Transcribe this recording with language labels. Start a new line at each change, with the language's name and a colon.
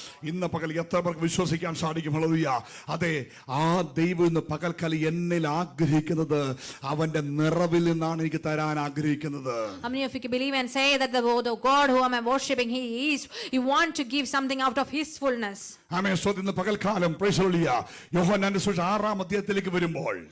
Malayalam: ഇന്ന് പകൽ എത്ര പേർക്ക് വിശ്വസിക്കാൻ സാധിക്കും? ഹല്ലേലൂയ. അതെ, ആ ദൈവം ഇന്ന് പകൽക്കാലം എന്നിൽ ആഗ്രഹിക്കുന്നത് അവന്റെ നിറവിൽ നിന്നാണ് എനിക്ക് തരാൻ ആഗ്രഹിക്കുന്നത്.
English: How many of you can believe and say that the God who am I worshiping, you want to give something out of his fullness?
Malayalam: ആമേൻ. ഇന്ന് പകൽക്കാലം
English: praise the lord,
Malayalam: യോഹന്നാന്റെ സുവിശേഷം 6-ാം അധ്യായത്തിലേക്ക് വരുമ്പോൾ